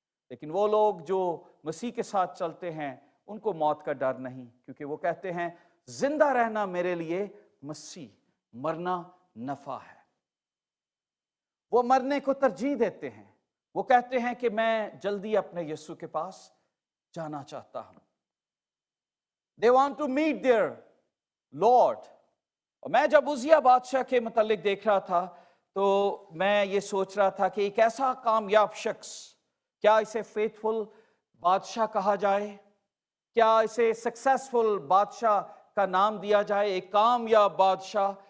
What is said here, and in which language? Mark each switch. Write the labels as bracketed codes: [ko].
[ur] لیکن وہ لوگ جو مسیح کے ساتھ چلتے ہیں ان کو موت کا ڈر نہیں، کیونکہ وہ کہتے ہیں زندہ رہنا میرے لیے مسیح، مرنا نفع ہے. وہ مرنے کو ترجیح دیتے ہیں. وہ کہتے ہیں کہ میں جلدی اپنے یسوع کے پاس جانا چاہتا ہوں. [en] They want to meet their Lord. [ur] اور میں جب عزیہ بادشاہ کے متعلق دیکھ رہا تھا تو میں یہ سوچ رہا تھا کہ ایک ایسا کامیاب شخص، کیا اسے فیتھفل بادشاہ کہا جائے؟ کیا اسے سکسیسفل بادشاہ کا نام دیا جائے؟ ایک کامیاب بادشاہ.